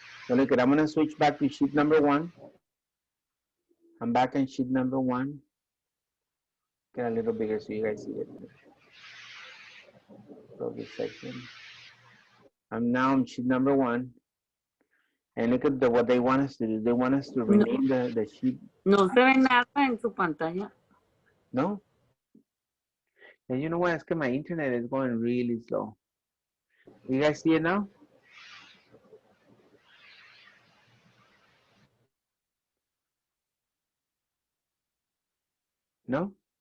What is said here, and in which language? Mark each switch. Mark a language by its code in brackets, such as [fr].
[en] So look at, I'm gonna switch back to sheet number 1. I'm back on sheet number 1. Get a little bigger so you guys see it. So this section. I'm now on sheet number 1. And look at what they want us to do. They want us to rename the sheet. [es] No se ve nada en su pantalla. [en] No? And you know what? It's because my internet is going really slow. You guys see it now? No?